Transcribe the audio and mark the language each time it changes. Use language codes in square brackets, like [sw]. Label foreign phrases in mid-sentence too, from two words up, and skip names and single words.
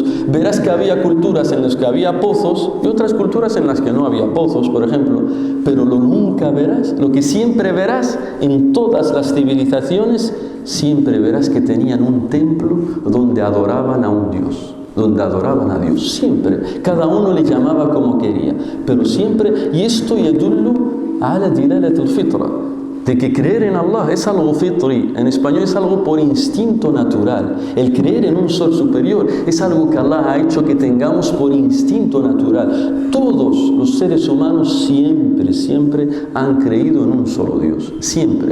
[es] Verás que había culturas en las que había pozos y otras culturas en las que no había pozos, por ejemplo. Pero lo que siempre verás en todas las civilizaciones, siempre verás que tenían un templo donde adoraban a un Dios, siempre. Cada uno le llamaba como quería, pero siempre. [ar] Y esto يدل على دلالة الفطرة, [es] de que creer en Allah es algo fitri, en español es algo por instinto natural. El creer en un ser superior es algo que Allah ha hecho que tengamos por instinto natural. Todos los seres humanos siempre han creído en un solo Dios, siempre.